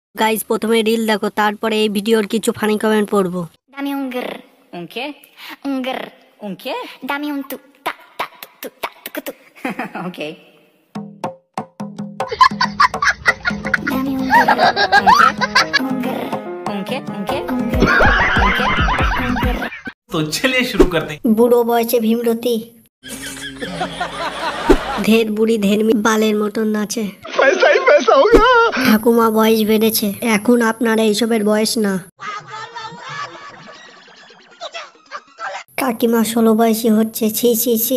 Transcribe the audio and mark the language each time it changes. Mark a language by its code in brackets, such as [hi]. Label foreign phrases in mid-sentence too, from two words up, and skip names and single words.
[bn] গাইস প্রথমে রিল দেখো, তারপরে এই ভিডিওর কিছু [en] funny comment [bn] পড়বো। [es] Dame un grr. ¿Un qué? Un grr. ¿Un qué? Dame un tu ta ta tu ta tu tu. Ok. Dame un grr. ¿Un qué? Un grr. ¿Un qué? ¿Un qué? Un grr. ¿Un qué? Un grr. [hi] तो चलिए शुरू करते हैं। [bn] বুড়ো বয়সে ভীমরতি ধের বুড়ি ধেরমি বালের মতন নাচে। ঠাকুমা বয়স বেড়েছে, এখন আপনারা এইসবের বয়স না। কাকিমা 16 বয়সী হচ্ছে, ছি ছি ছি।